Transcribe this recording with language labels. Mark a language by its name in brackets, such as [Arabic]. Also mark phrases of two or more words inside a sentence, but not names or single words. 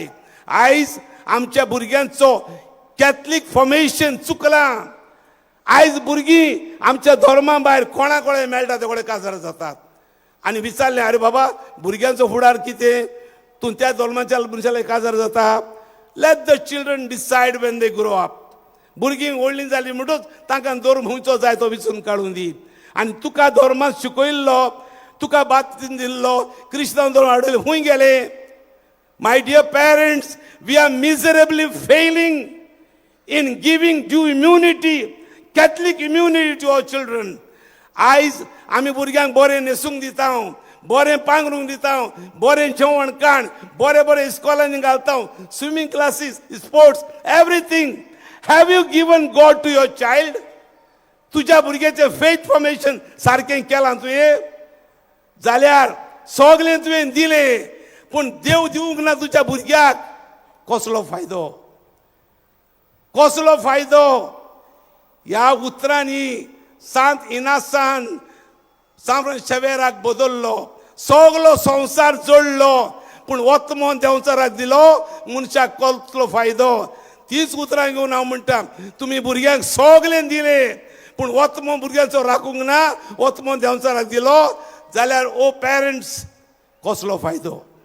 [Konkani] आयज आमच्या भुरग्यांचो कॅथलीक फॉर्मेशन चुकलां आयज भुरगीं आमच्या धर्मा भायर कोणा कडेन मेळटा ते कडेन काजार जातात आनी विचारलें अरे बाबा भुरग्यांचो फुडार कितें तूं त्या धर्माच्या मनशाले काजार जाता [English] let the children decide when they grow up [Konkani] भुरगीं व्हडलीं जालीं म्हणटूच तांकां धर्म खंयचो जाय तो विचून काडून दी आनी तुका धर्मांत शिकयल्लो तुका बाप्तीन दिल्लो क्रिस्तांव धर्म हाडले खूंय गेले [English] my dear parents we are miserably failing in giving due immunity Catholic immunity to our children [Konkani] आयज आमी भुरग्यांक बरें न्हेसूंक दिता बरें पांघरूंक दिता बरें जेवण खाण बरें इस्कॉलांनी घालता [English] swimming classes sports everything have you given God to your child [Konkani] तुज्या भुरग्याचें [English] faith formation [Konkani] सारकें केलां तुवें जाल्यार सगळें तुवें दिलें पूण देव दिवंक ना तुज्या भुरग्याक कसलो फायदो ह्या उतरांनी सांत इनासान सांत शेवेराक बदललो सगळो संवसार जोडलो पूण वतमोन देंवचाराक दिलो मनशाक कसलो फायदो तीच उतरां घेवन हांव म्हणटा तुमी भुरग्यांक सगळें दिलें पूण वतमोन भुरग्यांचो राखूंक ना वतमोन देंवचाराक दिलो जाल्यार ओ पेरंट्स कसलो फायदो